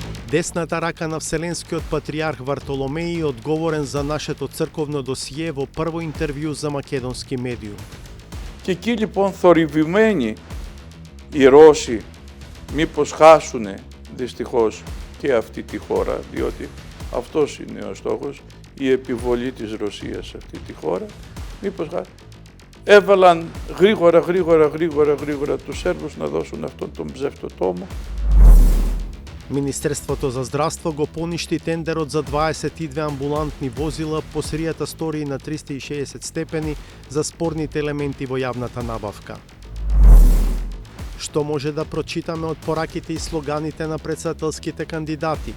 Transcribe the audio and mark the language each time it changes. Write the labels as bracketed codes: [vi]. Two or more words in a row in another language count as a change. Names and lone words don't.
[mk] Десната рака на Вселенскиот патриарх Вартоломеј одговорен за нашето црковно досие во прво интервју за македонски медиум. [el] Και εκεί λοιπόν θορυβημένοι οι Ρώσοι μήπως χάσουνε δυστυχώς και αυτή τη χώρα, διότι αυτός είναι ο στόχος, η επιβολή της Ρωσίας σε αυτή τη χώρα, μήπως έβαλαν γρήγορα τους Σέρβους να δώσουν αυτόν τον ψευτοτόμο. [mk] Министерството за здравство го поништи тендерот за 22 амбулантни возила по серијата стории на 360 степени за спорните елементи во јавната набавка. Што може да прочитаме од пораките и слоганите на председателските кандидати?